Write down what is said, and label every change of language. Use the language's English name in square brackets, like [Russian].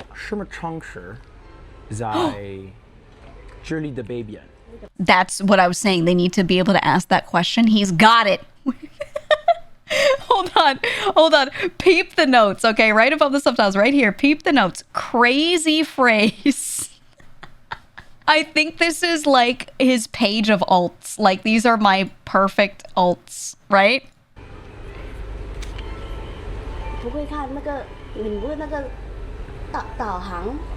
[Chinese] 什么城市在这里的北边？ [English] That's what I was saying. They need to be able to ask that question. He's got it. Hold on. Peep the notes, okay? Right above the subtitles, right here. Peep the notes. Crazy phrase. I think this is like his page of alts. Like, these are my perfect alts, right? [Chinese] 不会看那个，你不会那个导航，